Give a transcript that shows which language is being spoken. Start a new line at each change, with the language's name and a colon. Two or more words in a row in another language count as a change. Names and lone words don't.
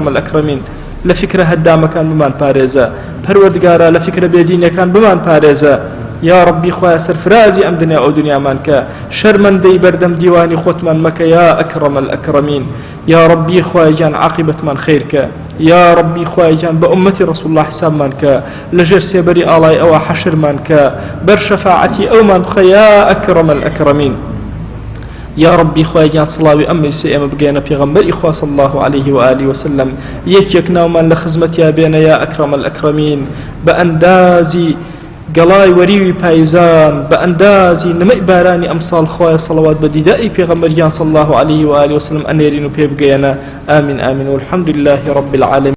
Central Kurdish: الئەکرەمین لە فکرە هەدامەکان بمان پارێزە پەروەردگارە لە فکرە بێدینەکان بمان پارێزە یا ڕەبی خۆی سەرفرازی ئەم دنیا ئەو دنیامان کە شەرمەندەی بەردەم دیوانی خۆتمان مەکە
Arabic: یا ئەکرەم الئەکرەمین
Central Kurdish: یا ڕەبی خۆی گیان عاقبەتمان خێرکە یا ڕەبی خۆی گیان بە ئومەتی ڕەسوڵ الله حسابمان کە لەژێر سێبەری ئاڵای ئەوە حەشرمان کە بەر شەفاعەتی ئەومان بخە
Arabic: یا ئەکرەم الئەکرەمین
Central Kurdish: یا ڕەبی خۆی گیان سڵاوی ئەم مەجلیسە ئێمە بگەێنە پێغەمبەری خوا
Arabic: صلی الله عليه وآله وسلم
Central Kurdish: یەک ناومان لە خزمەتیا بێنە
Arabic: یا ئەکرەم الئەکرەمین
Central Kurdish: بە ئەندازی گەڵای وەریوی پایزان بە ئەندازی نمەی بارانی ئەمساڵ خۆی سەڵەوات بە دیداری پێغەمبەریان
Arabic: صلی الله عليه وآله وسلم
Central Kurdish: ئەنێرین و پێ بگەێنە ئامین ئامین
Arabic: والحەمد لله رب العالمین